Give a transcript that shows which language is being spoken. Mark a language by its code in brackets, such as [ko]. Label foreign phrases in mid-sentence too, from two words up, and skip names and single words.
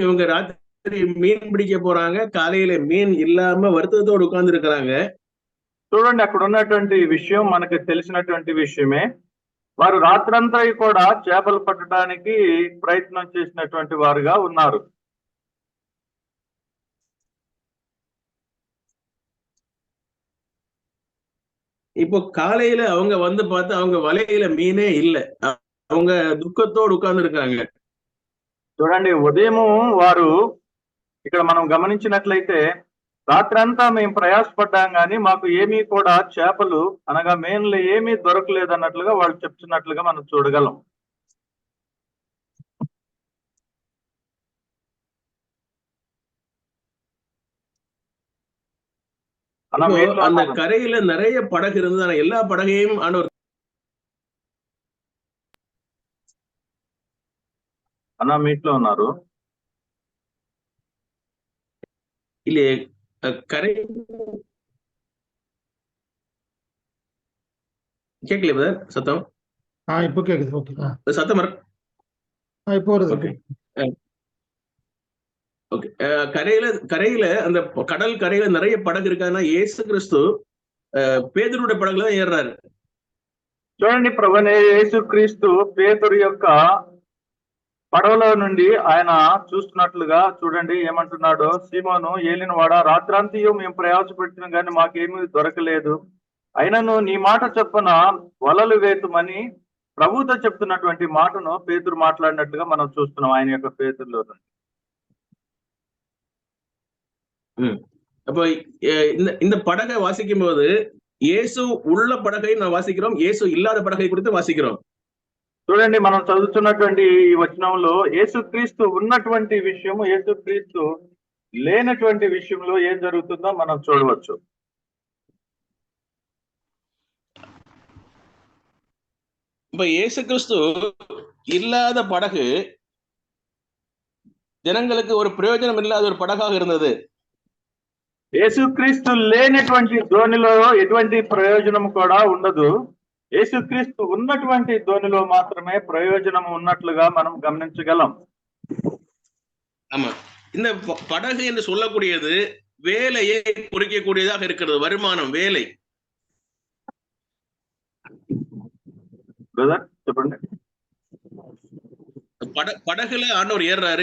[ta] இவங்க ராத்திரி மீன் பிடிக்க போறாங்க. காலையில மீன் இல்லாம வருத்தத்தோடு உட்கார்ந்து இருக்கிறாங்க. [te] చూడండి, అక్కడ ఉన్నటువంటి విషయం మనకు తెలిసినటువంటి విషయమే. వారు రాత్రంతా కూడా చేపలు పట్టడానికి ప్రయత్నం చేసినటువంటి వారుగా ఉన్నారు. [ta] இப்போ காலையில அவங்க வந்து பார்த்து அவங்க வலையில மீனே இல்லை. அவங்க దుఃఖத்தோடு உட்கார்ந்து இருக்காங்க. [te] చూడండి, ఉదయము వారు ఇక్కడ మనం గమనించినట్లయితే రాత్రంతా మేము ప్రయాసపడ్డాం కానీ మాకు ఏమీ కూడా చేపలు అనగా మేన్లు ఏమీ దొరకలేదు అన్నట్లుగా వాళ్ళు చెప్తున్నట్లుగా మనం చూడగలం. [ta] அந்த கரையில நிறைய படகு இருந்தது. ஆனா எல்லா படகையும் ஆண்டவர் [te] అన్న మీట్లో ఉన్నారు [ta] இல்லையே கரை கேட்கல பிரதர் சத்தம்? இப்போ கேக்குது. ஓகே, சத்தம் இப்போ வருது. ஓகே, கரையில அந்த கடல் கரையில நிறைய படகு இருக்காதுன்னா இயேசு கிறிஸ்து [te] పేతురుడి పడగలో ఏర్రారు. చూడండి, ప్రభువైన యేసుక్రీస్తు పేతురు యొక్క పడవలో నుండి ఆయన చూస్తున్నట్లుగా చూడండి ఏమంటున్నాడో, సీమోను ఏలినవాడ రాత్రాంతియు మేము ప్రయాసపెట్టిన కానీ మాకేమీ దొరకలేదు, అయినను నీ మాట చొప్పున వలలు వేతుమని ప్రభుతో చెప్తున్నటువంటి మాటను పేతురు మాట్లాడినట్లుగా మనం చూస్తున్నాం ఆయన యొక్క పేతురులో నుండి. [ta] அப்போ இந்த படகை வாசிக்கும் போது இயேசு உள்ள படகை நான் வாசிக்கிறோம், இயேசு இல்லாத படகை குறித்து வாசிக்கிறோம். [te] చూడండి, మనం చదువుతున్నటువంటి ఈ వచనంలో యేసుక్రీస్తు ఉన్నటువంటి విషయము యేసుక్రీస్తు లేనటువంటి విషయంలో ఏం జరుగుతుందో మనం చూడవచ్చు. [ta] இப்ப இயேசு கிறிஸ்து இல்லாத படகு ஜனங்களுக்கு ஒரு பிரயோஜனம் இல்லாத ஒரு படகாக இருந்தது. [te] యేసుక్రీస్తు లేనటువంటి ధోనిలో ఎటువంటి ప్రయోజనం కూడా ఉండదు. యేసుక్రీస్తు ఉన్నటువంటి ధోనిలో మాత్రమే ప్రయోజనం ఉన్నట్లుగా మనం గమనించగలం. [ta] ஆமா, இந்த படகு என்று சொல்லக்கூடியது வேலையை குறிக்கக்கூடியதாக இருக்கிறது. வருமானம், வேலை. [te] చెప్పండి. [ta] படகுல ஆண்டவர் ஏறாரு.